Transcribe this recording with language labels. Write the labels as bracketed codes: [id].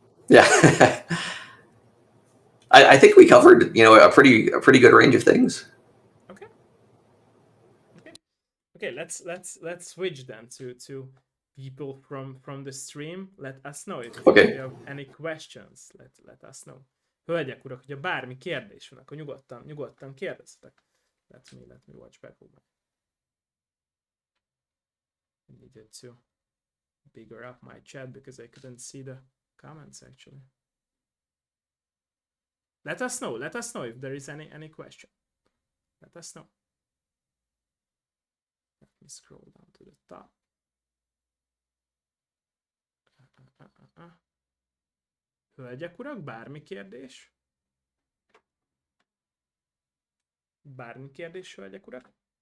[en] Yeah. I think we covered a pretty good range of things. Okay. Okay. Okay, let's switch then to people from the stream. Let us know if Okay. you have any questions. Let us know. [hu] Hölgyek, urak, hogyha bármi kérdés van, akkor nyugodtan kérdeztek. [en] Let me watch back over. I needed to bigger up my chat because I couldn't see the comments actually. Let us know. Let us know if there is any question. Let us know. me scroll down to the top. [hu] Hölgyek, urak, bármi kérdés? Bármi kérdés, hölgyek, urak?